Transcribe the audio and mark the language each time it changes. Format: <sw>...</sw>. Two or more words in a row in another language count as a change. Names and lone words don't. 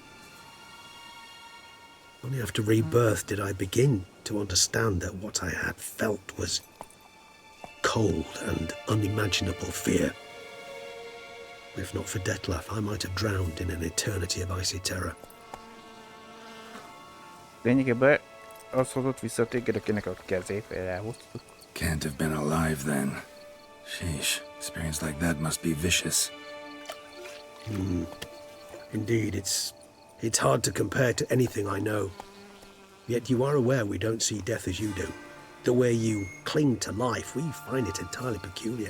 <en>Only after rebirth did I begin to understand that what I had felt was cold and unimaginable fear. If not for Detlaff, I might have drowned in an eternity of icy terror.</en> <hu>Lényegében az hozott vissza téged, akinek a kezét elhoztuk.</hu> <en>Can't have been alive then. Sheesh, experience like that must be vicious. Indeed, it's hard to compare to anything I know. Yet you are aware we don't see death as you do. The way you cling to life, we find it entirely peculiar.</en>